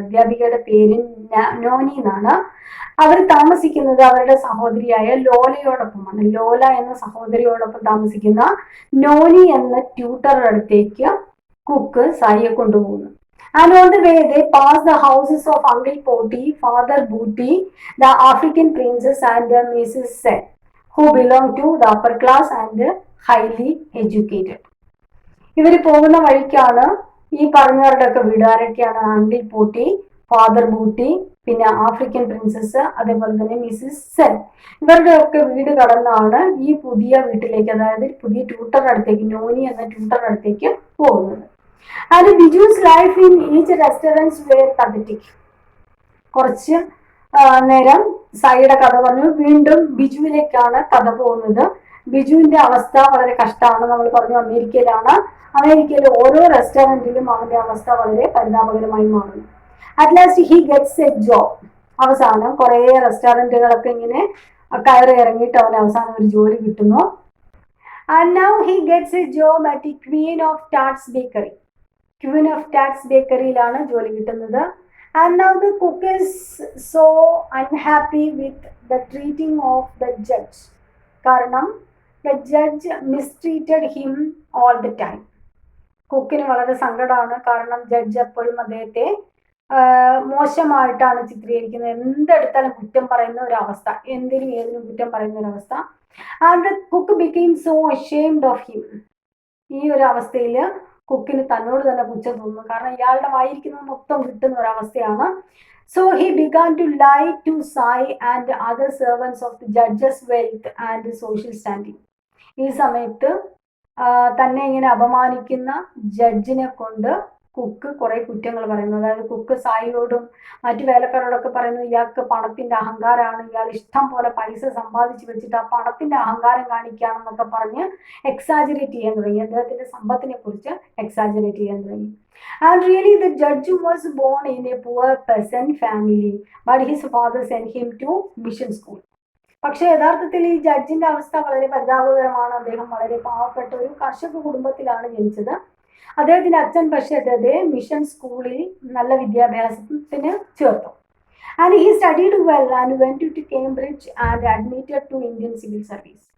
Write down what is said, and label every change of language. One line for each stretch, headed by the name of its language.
Malayalam: അധ്യാപികയുടെ പേര് നോനി എന്നാണ്. അവർ താമസിക്കുന്നത് അവരുടെ സഹോദരിയായ ലോലയോടൊപ്പമാണ്. ലോല എന്ന സഹോദരിയോടൊപ്പം താമസിക്കുന്ന നോനി എന്ന ട്യൂട്ടറുടെ അടുത്തേക്ക് കുക്ക് സായിയെ കൊണ്ടുപോകുന്നു.
English: And on the way they pass the houses of Uncle Poti, Father Booty, the African princess and Mrs. Sen, who belong to the upper class and highly educated.
Malayalam: ഇവർ പോകുന്ന വഴിക്കാണ് ഈ പറഞ്ഞവരുടെ ഒക്കെ വീട്. ആരൊക്കെയാണ്? അങ്കിൾ പോട്ടി, ഫാദർ ബൂട്ടി, പിന്നെ African princess, അതേപോലെ തന്നെ മിസ്സിസ് സെൻ. ഇവരുടെ ഒക്കെ വീട് കടന്നാണ് ഈ പുതിയ വീട്ടിലേക്ക്, അതായത് പുതിയ ട്യൂട്ടറുടെ അടുത്തേക്ക്, നോനി എന്ന ട്യൂട്ടറുടെ അടുത്തേക്ക് പോകുന്നത്.
English: And Biju's life in each restaurants were pathetic.
Malayalam: കുറച്ച് നേരം സായിയുടെ കഥ പറഞ്ഞു. വീണ്ടും ബിജുവിലേക്കാണ് കഥ പോകുന്നത്. ബിജുവിന്റെ അവസ്ഥ വളരെ കഷ്ടമാണ്. നമ്മൾ പറഞ്ഞു അമേരിക്കയിലാണ്. അമേരിക്കയിലെ ഓരോ റെസ്റ്റോറൻറ്റിലും അവന്റെ അവസ്ഥ വളരെ പരിതാപകരമായി മാറുന്നു.
English: At last he gets a job.
Malayalam: അവസാനം കുറെ റെസ്റ്റോറൻറ്റുകളൊക്കെ ഇങ്ങനെ കയറി ഇറങ്ങിയിട്ട് അവന് അവസാനം ഒരു ജോലി കിട്ടുന്നു.
English: And now he gets a job at the Queen of Tarts Bakery.
Malayalam: Queen of ടാറ്റ്സ് ബേക്കറിയിലാണ് ജോലി കിട്ടുന്നത്.
English: And now the cook is so unhappy with the treating of the judge.
Malayalam: കാരണം
English: the judge mistreated him all the time.
Malayalam: കുക്കിന് വളരെ സങ്കടമാണ്. കാരണം judge എപ്പോഴും അദ്ദേഹത്തെ മോശമായിട്ടാണ് ചിത്രീകരിക്കുന്നത്. എന്തെടുത്താലും കുറ്റം പറയുന്ന ഒരു അവസ്ഥ, എന്തിനും ഏതിനും കുറ്റം പറയുന്ന ഒരു അവസ്ഥ.
English: And the cook became so ashamed of him.
Malayalam: ഈ ഒരു അവസ്ഥയിൽ കുക്കിന് തന്നോട് തന്നെ പുച്ഛം തോന്നുന്നു. കാരണം ഇയാളുടെ വായിരിക്കുന്നത് മൊത്തം കിട്ടുന്ന ഒരവസ്ഥയാണ്.
English: So he began to lie to Sai and other servants of the judge's wealth and social standing.
Malayalam: ഈ സമയത്ത് തന്നെ ഇങ്ങനെ അപമാനിക്കുന്ന ജഡ്ജിനെ കൊണ്ട് കുക്ക് കുറെ കുറ്റങ്ങൾ പറയുന്നു. അതായത് കുക്ക് സായിയോടും മറ്റു വേലക്കാരോടൊക്കെ പറയുന്നത് ഇയാൾക്ക് പണത്തിന്റെ അഹങ്കാരമാണ്, ഇയാൾ ഇഷ്ടം പോലെ പൈസ സമ്പാദിച്ചു വെച്ചിട്ട് ആ പണത്തിന്റെ അഹങ്കാരം കാണിക്കുകയാണെന്നൊക്കെ പറഞ്ഞ് എക്സാജറേറ്റ് ചെയ്യാൻ തുടങ്ങി. അദ്ദേഹത്തിന്റെ സമ്പത്തിനെ കുറിച്ച് എക്സാജറേറ്റ് ചെയ്യാൻ തുടങ്ങി.
English: And really the judge was born in a poor peasant family, but his father sent him to mission school.
Malayalam: പക്ഷെ യഥാർത്ഥത്തിൽ ഈ ജഡ്ജിന്റെ അവസ്ഥ വളരെ പരിതാപകരമാണ്. അദ്ദേഹം വളരെ പാവപ്പെട്ട ഒരു കർഷക കുടുംബത്തിലാണ് ജനിച്ചത്. അദ്ദേഹത്തിന്റെ അച്ഛൻ പക്ഷേ അദ്ദേഹത്തെ മിഷൻ സ്കൂളിൽ നല്ല വിദ്യാഭ്യാസത്തിന് ചേർത്തു.
English: And he studied well and went to Cambridge and admitted to Indian civil service.